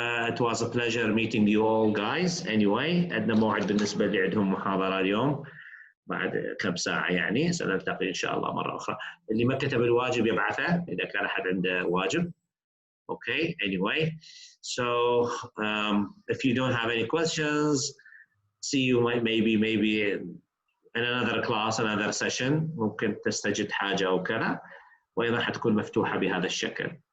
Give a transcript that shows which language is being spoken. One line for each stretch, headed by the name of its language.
English: It was a pleasure meeting you all guys.
Arabic: Anyway, عندنا موعد بالنسبة اللي عندهم محاضرة اليوم بعد كم ساعة، يعني سنلتقي إن شاء الله مرة أخرى. اللي ما كتب الواجب يبعثه إذا كان أحد عنده واجب.
English: Okay, anyway, so if you don't have any questions, see you maybe in another class, another session.
Arabic: ممكن تستجد حاجة أو كذا، وأيضا حتكون مفتوحة بهذا الشكل.